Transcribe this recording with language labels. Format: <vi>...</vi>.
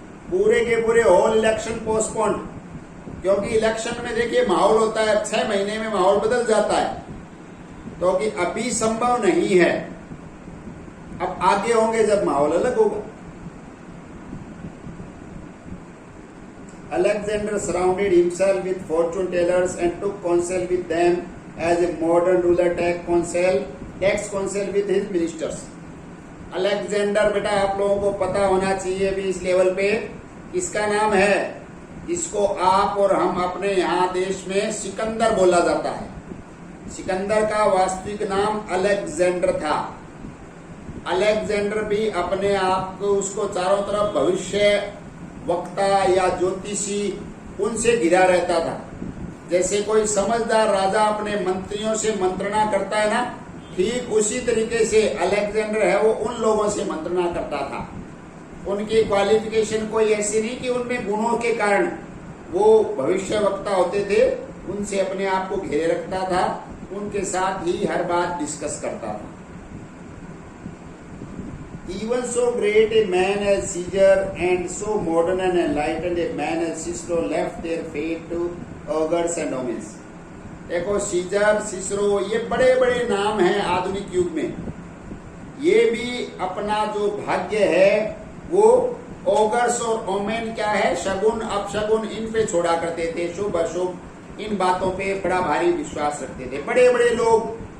<hi>पूरे के पूरे</hi> <en>whole election postponed,</en> <hi>क्योंकि इलेक्शन में देखिए माहौल होता है, 6 महीने में माहौल बदल जाता है, तो कि अभी संभव नहीं है, अब आगे होंगे जब माहौल अलग होगा।</hi> <en>Alexander surrounded himself with fortune tellers and took counsel with them as a modern ruler takes counsel with his ministers.</en> <hi>Alexander बेटा आप लोगों को पता होना चाहिए भी इस लेवल पे इसका नाम है, इसको आप और हम अपने यहाँ देश में सिकंदर बोला जाता है। सिकंदर का वास्तविक नाम अलेक्जेंडर था। अलेक्जेंडर भी अपने आप को उसको चारों तरफ भविष्य वक्ता या ज्योतिषी उनसे घिरा रहता था। जैसे कोई समझदार राजा अपने मंत्रियों से मंत्रणा करता है ना, ठीक उसी तरीके से अलेक्जेंडर है वो उन लोगों से मंत्रणा करता था। उनकी क्वालिफिकेशन कोई ऐसी नहीं कि उनमें गुणों के कारण वो भविष्य वक्ता होते थे, उनसे अपने आप को घेरे रखता था, उनके साथ ही हर बात डिस्कस करता था।</hi> <en>Even so great a man as Caesar and so modern and enlightened a man as Cicero left their fate to augurs and omens.</en> <hi>देखो सीजर, सिसरो, ये बड़े बड़े नाम हैं आधुनिक युग में। ये भी अपना जो भाग्य है वो ऑगर्स और ओमेन क्या है, शगुन अपशगुन, इन पे छोड़ा करते थे। शुभ अशुभ इन बातों पे बड़ा भारी विश्वास रखते थे बड़े बड़े लोग।</hi>